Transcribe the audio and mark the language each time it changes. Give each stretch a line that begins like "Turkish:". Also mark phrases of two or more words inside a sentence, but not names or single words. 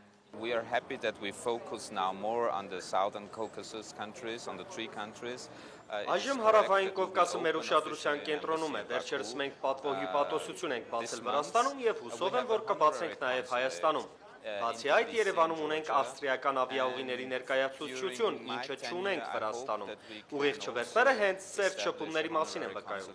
English: We are happy that we focus now more on the Southern Caucasus countries, on the three countries.
Armenian: Այժմ հարավային Կովկասը մեր ուշադրության կենտրոնում է։ Վերջերս մենք պատվո հյուպատոսություն ենք բացել Վրաստանում և հուսով եմ, որ կբացենք նաև Հայաստանում։ Բացի այդ, Երևանում ունենք ավստրիական ավիաուղիների ներկայացուցչություն, ինչը չունենք Վրաստանում։ Ուղիղ չվերթները հենց սերտ շփումների մասին են վկայում։